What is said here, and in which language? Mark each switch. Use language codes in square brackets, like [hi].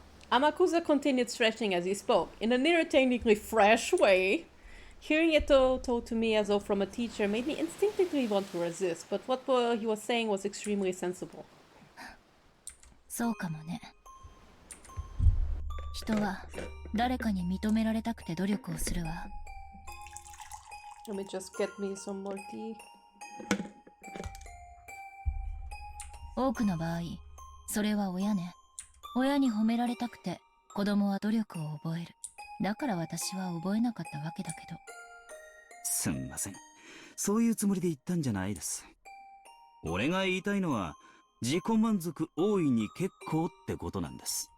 [en] Amakusa continued stretching as he spoke, in an irritatingly fresh way. Hearing it told to me as though from a teacher made me instinctively want to resist, but what he was saying was extremely sensible. [ja] そうかもね。人は誰かに認められたくて努力をするわ。 [en] Let me just get me some more tea. [ja] 多くの場合、それは親ね。親に褒められたくて子供は努力を覚える。だから私は覚えなかったわけだけど。すんません。そういうつもりで言ったんじゃないです。俺が言いたいのは、自己満足大いに結構ってことなんです。